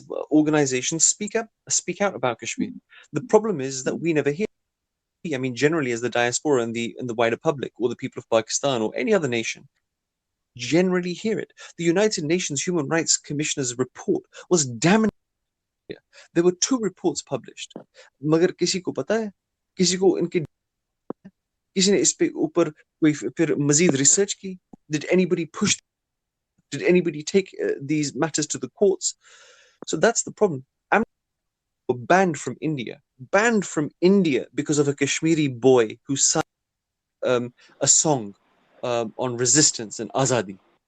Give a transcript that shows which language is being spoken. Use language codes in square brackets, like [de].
[en] Organizations speak out about Kashmir. The problem is that we never hear. I mean, generally, as the diaspora and the wider public, or the people of Pakistan or any other nation, generally hear it. The United Nations Human Rights Commissioner's report was damning. There were 2 reports published. [hi] मगर किसी को पता है, किसी को इनके किसी ने इस पे ऊपर कोई फिर मजीद रिसर्च की? [en] Did anybody push? Did anybody take these matters to the courts? So that's the problem. Were banned from India because of a Kashmiri boy who sang a song on resistance and azadi.